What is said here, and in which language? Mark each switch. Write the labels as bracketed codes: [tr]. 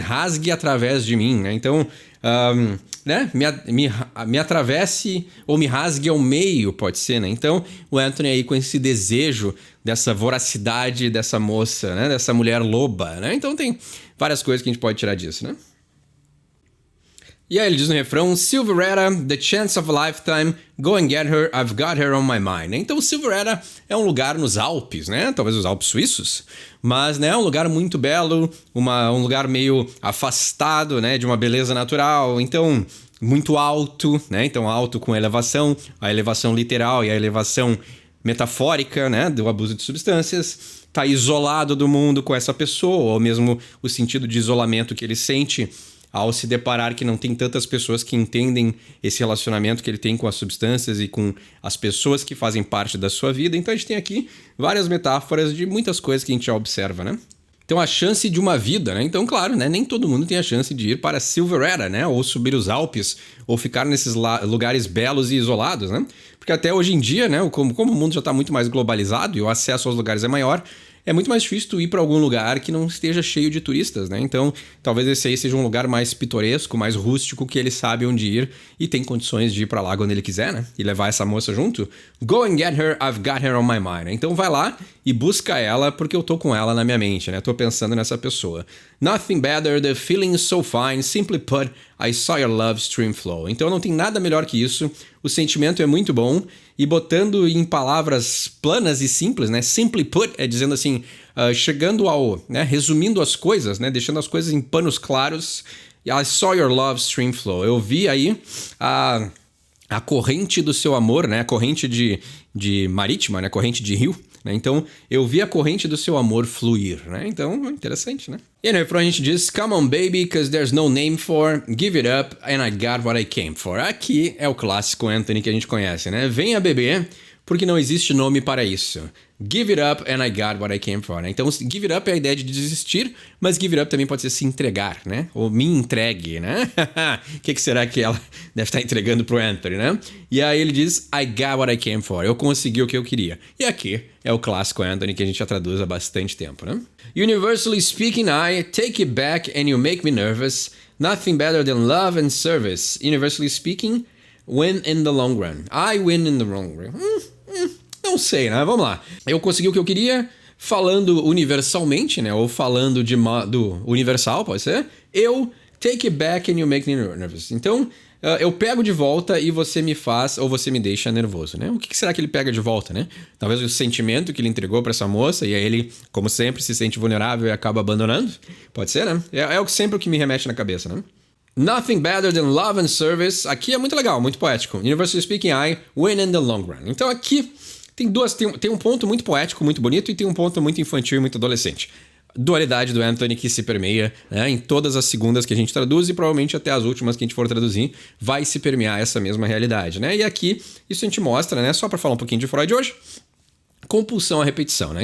[pt] Rasgue através de mim, né? Então, né? Me atravesse ou me rasgue ao meio, pode ser, né? Então, o Anthony aí com esse desejo dessa voracidade dessa moça, né? Dessa mulher loba, né? Então, tem várias coisas que a gente pode tirar disso, né? E aí ele diz no refrão, [en] Silveretta, the chance of a lifetime, go and get her, I've got her on my mind. [pt] Então Silveretta é um lugar nos Alpes, né? Talvez os Alpes suíços, mas né, um lugar muito belo, um lugar meio afastado, né, de uma beleza natural, então muito alto, né? Então alto com elevação, a elevação literal e a elevação metafórica, né, do abuso de substâncias. Tá isolado do mundo com essa pessoa, ou mesmo o sentido de isolamento que ele sente ao se deparar que não tem tantas pessoas que entendem esse relacionamento que ele tem com as substâncias e com as pessoas que fazem parte da sua vida. Então a gente tem aqui várias metáforas de muitas coisas que a gente já observa, né? Então a chance de uma vida, né? Então, claro, né? Nem todo mundo tem a chance de ir para Silveretta, né? Ou subir os Alpes, ou ficar nesses lugares belos e isolados, né? Porque até hoje em dia, né? Como o mundo já está muito mais globalizado e o acesso aos lugares é maior, é muito mais difícil tu ir para algum lugar que não esteja cheio de turistas, né? Então, talvez esse aí seja um lugar mais pitoresco, mais rústico, que ele sabe onde ir e tem condições de ir para lá quando ele quiser, né? E levar essa moça junto. [en] Go and get her, I've got her on my mind. [pt] Então vai lá e busca ela, porque eu tô com ela na minha mente, né? Tô pensando nessa pessoa. [en] Nothing better, the feeling is so fine, simply put, I saw your love stream flow. [pt] Então não tem nada melhor que isso, o sentimento é muito bom, e botando em palavras planas e simples, né? Simply put é dizendo assim, chegando ao, né? Resumindo as coisas, né? Deixando as coisas em panos claros, [en] I saw your love stream flow. [pt] Eu vi aí a corrente do seu amor, né? A corrente de marítima, né? A corrente de rio. Né? Então, eu vi a corrente do seu amor fluir, né? Então, interessante, né? E aí no refrão a gente diz, [en] come on baby, cause there's no name for, give it up and I got what I came for. [pt] Aqui é o clássico Anthony que a gente conhece, né? Venha beber, porque não existe nome para isso. [en] Give it up and I got what I came for. [pt] Né? Então, give it up é a ideia de desistir, mas give it up também pode ser se entregar, né? Ou me entregue, né? O que será que ela deve estar entregando pro Anthony, né? E aí ele diz, [en] I got what I came for. [pt] Eu consegui o que eu queria. E aqui é o clássico Anthony que a gente já traduz há bastante tempo, né? [en] Universally speaking, I take it back and you make me nervous. Nothing better than love and service. Universally speaking, win in the long run. I win in the long run. [pt] Não sei, né? Vamos lá. Eu consegui o que eu queria, falando universalmente, né? Ou falando de modo universal, pode ser. [en] Eu take it back and you make me nervous. [pt] Então, eu pego de volta e você me faz ou você me deixa nervoso, né? O que será que ele pega de volta, né? Talvez o sentimento que ele entregou pra essa moça e aí ele, como sempre, se sente vulnerável e acaba abandonando. Pode ser, né? É sempre o que me remete na cabeça, né? [en] Nothing better than love and service. [pt] Aqui é muito legal, muito poético. [en] Universally speaking, I win in the long run. [pt] Então aqui tem um ponto muito poético, muito bonito, e tem um ponto muito infantil e muito adolescente. Dualidade do Anthony que se permeia, né, em todas as segundas que a gente traduz e provavelmente até as últimas que a gente for traduzir vai se permear essa mesma realidade, né? E aqui isso a gente mostra, né, só para falar um pouquinho de Freud hoje, compulsão à repetição, né?